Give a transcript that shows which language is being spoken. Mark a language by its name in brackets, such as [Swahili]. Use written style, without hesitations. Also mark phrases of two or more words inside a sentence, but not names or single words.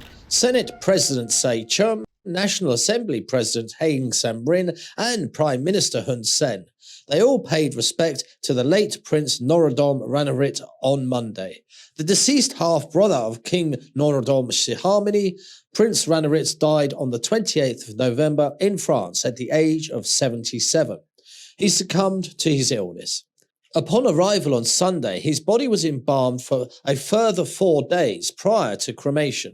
[English] Senate President Se Chum, National Assembly President Heng Samrin, and Prime Minister Hun Sen. They all paid respect to the late Prince Norodom Ranariddh on Monday. The deceased half-brother of King Norodom Sihamoni, Prince Ranariddh died on the 28th of November in France at the age of 77. He succumbed to his illness. Upon arrival on Sunday, his body was embalmed for a further 4 days prior to cremation.